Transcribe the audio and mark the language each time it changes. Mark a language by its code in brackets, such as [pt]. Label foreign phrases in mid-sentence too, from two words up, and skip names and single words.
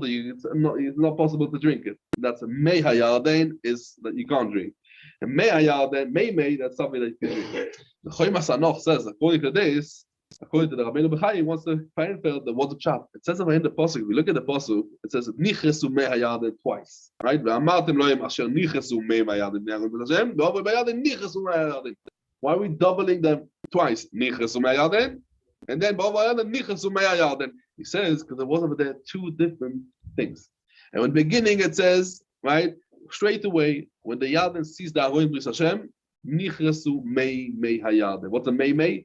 [en] It's not possible to drink it. That's [he] מי הירדן [en] is that you can't drink. And [he] מי הירדן, מי, [en] that's something that you can drink. The Choymas Hanoch says, according to this, according to the Rabbeinu Bechai, he wants to find out the what's a chop. It says over in the pasuk. If we look at the pasuk, it says [he] נכרתו מי הירדן [en] twice. Right? [he] ואמרתם להם אשר נכרתו מי הירדן מפני ארון ברית השם. ובעברו בירדן נכרתו מי הירדן. [en] Why are we doubling them twice? [he] נכרתו מי הירדן, [en] and then [he] ובעברו בירדן נכרתו מי הירדן. [en] He says because there was over there two different things. And in the beginning it says, right, straight away when the Yarden sees the [he] ארון ברית השם, נכרתו מי הירדן. [en] What's a Mei?